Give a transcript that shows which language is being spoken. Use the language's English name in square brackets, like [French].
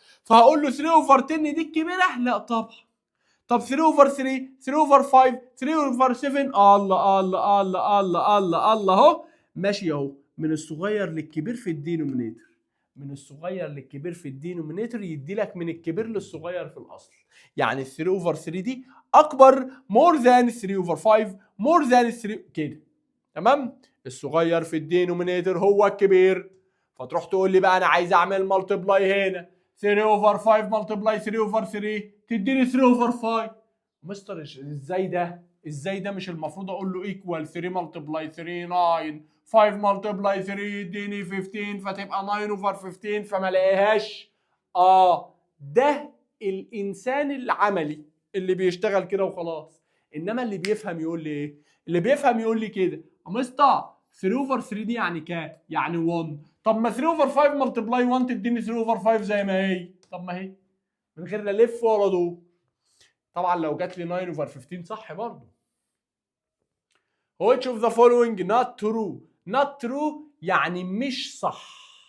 [Arabic] فهقول له 3 over 10 دي الكبيره؟ لا طبعا. طب 3 over 3 3 over 5 3 over 7 الله الله الله الله الله الله اهو ماشي اهو من الصغير للكبير في الدينومينيتور. من الصغير للكبير في الدينومينيتور يدي لك من الكبير للصغير في الاصل. يعني 3 over 3 دي اكبر more than 3 over 5 more than 3 كده. تمام؟ الصغير في الدينومينيتور هو الكبير. فتروح تقول لي بقى انا عايز اعمل ملتبلاي هنا 3 over 5 ملتبلاي 3 over 3 تديني 3 over 5. مستر ازاي ده مش المفروض اقول له equal 3 ملتبلاي 3 9 5 ملتبلاي 3 يديني 15 فتبقى 9 over 15 فما لاقيهاش. ده الانسان العملي اللي بيشتغل كده وخلاص. انما اللي بيفهم يقول لي ايه؟ اللي بيفهم يقول لي كده مستر 3 over 3 دي يعني كام؟ يعني 1. طب ما 3 over 5 ملتبلاي 1 تديني 3 over 5 زي ما هي. طب ما هي من غير لا لف ولا دور. طبعا لو جات لي 9 over 15 صح برضه. [English] Which of the following not true؟ not true [Arabic] يعني مش صح.